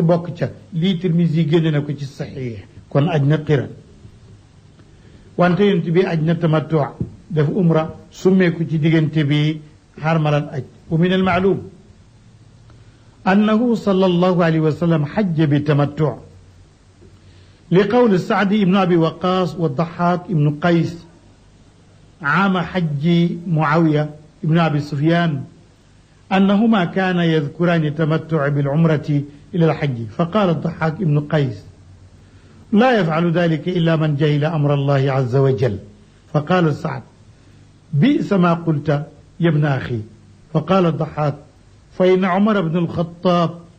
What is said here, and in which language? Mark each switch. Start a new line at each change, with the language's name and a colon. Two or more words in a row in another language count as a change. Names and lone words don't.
Wolof: bokk ca lii Tirmisi génne na ko ci saxiix kon aj na qiran wante yonent bi aj na tamattu def umra summeeku ci diggante bi xarmalan aj
Arabic: ومن المعلوم أنه صلى الله عليه وسلم حج بالتمتع لقول سعد بن أبي وقاص والضحاك بن قيس عام حج معاوية ابن أبي سفيان أنهما كانا يذكران التمتع بالعمرة إلى الحج فقال الضحاك ابن قيس لا يفعل ذلك إلا من جهل أمر الله عز وجل فقال سعد بئس ما قلت يا ابن أخي فقال الضحاك فإن عمر بن الخطاب